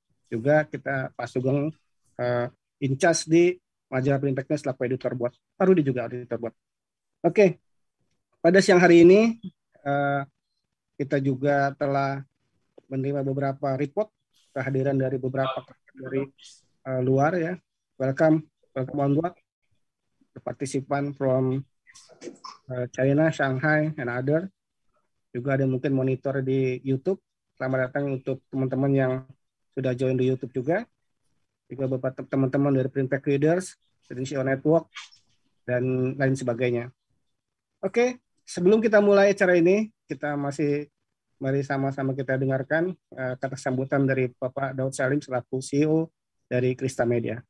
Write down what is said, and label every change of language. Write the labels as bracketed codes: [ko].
[id] Juga kita Pak Sugeng in charge di majalah Printteknya selaku editor buat. Pak Rudi juga editor buat. Oke, pada siang hari ini kita juga telah menerima beberapa report kehadiran dari beberapa dari luar ya. [en] Welcome on board the participant from China, Shanghai, and other. [id] Juga ada mungkin monitor di YouTube. Selamat datang untuk teman-teman yang sudah join di YouTube juga. Juga beberapa teman-teman dari Printtek Readers, Credential Network, dan lain sebagainya. Oke, sebelum kita mulai acara ini, kita mari sama-sama kita dengarkan kata sambutan dari Bapak Daud Salim selaku CEO dari Krista Media.